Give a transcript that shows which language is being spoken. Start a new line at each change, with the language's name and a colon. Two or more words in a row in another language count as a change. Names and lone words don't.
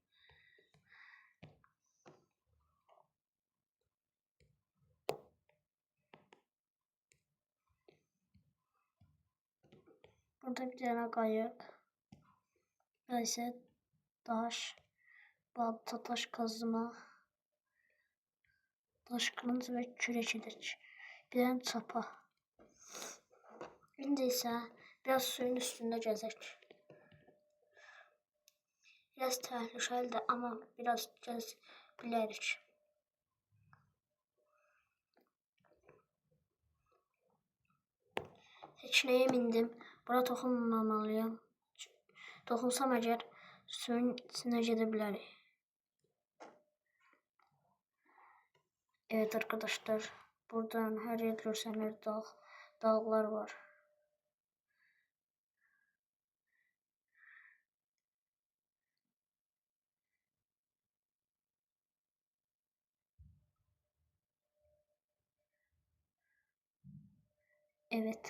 Turkish: Burada bir tane kayık.
Azerbaijani: Neyse, taş, balta, taş kazma, taş kılıç ve kürək edək.
Turkish: Bir tane çapa.
Azerbaijani: İndi isə biraz suyun üstünde gəzək. Biraz təhlükəlidir, ama biraz gəzirik. Heç nəyə mindim. Bura toxunmamalıyam. Toxunsam əgər
Turkish: suyun içine gidebilirim. Evet arkadaşlar, buradan her yer görsənir, dağlar var. Evet.